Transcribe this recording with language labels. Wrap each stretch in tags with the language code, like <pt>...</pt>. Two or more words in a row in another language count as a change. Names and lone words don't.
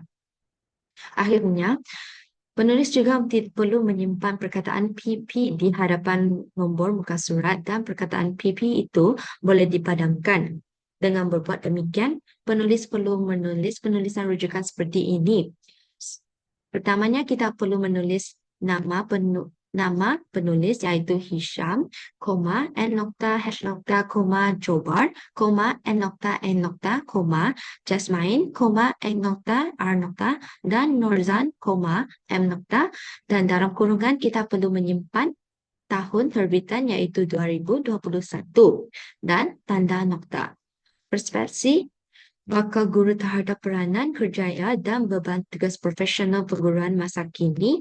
<ms>Akhirnya, penulis juga perlu menyimpan perkataan PP di hadapan nombor muka surat dan perkataan PP itu boleh dipadamkan. Dengan berbuat demikian, penulis perlu menulis penulisan rujukan seperti ini. Pertamanya, kita perlu menulis nama penulis iaitu Hisham, N nokta, hash nokta, Jobar, N nokta, Jasmine, N nokta, R nokta, dan Norzan, M nokta, dan dalam kurungan kita perlu menyimpan tahun terbitan iaitu 2021 dan tanda nokta. Perspektif bakal guru terhadap peranan, kerjaya dan beban tugas profesional perguruan masa kini.</ms>